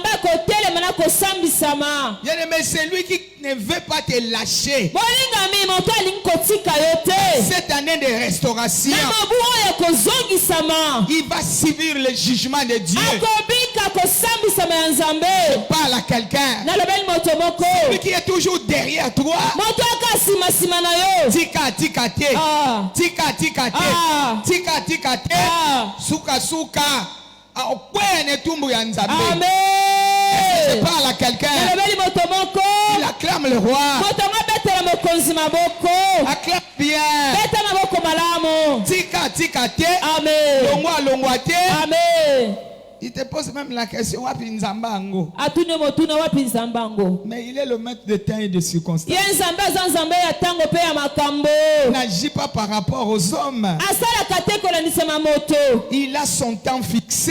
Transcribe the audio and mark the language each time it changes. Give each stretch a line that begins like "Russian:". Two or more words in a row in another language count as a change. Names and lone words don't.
French: Mais c'est lui qui ne veut pas te lâcher. Cette année de restauration, il va subir le jugement de Dieu. Je parle à quelqu'un. Celui qui est toujours derrière toi.
Lingala: Tika tika te. Tika tika te. Tika tika te. Suka suka.
French: Je parle à quelqu'un. Il acclame le roi. Acclame bien.
Lingala: Tika tika te. Longwa longwa te.
French: Il te pose même la question. Mais il est le maître de temps et de circonstances. Il n'agit pas par rapport aux hommes. Il a son temps fixé.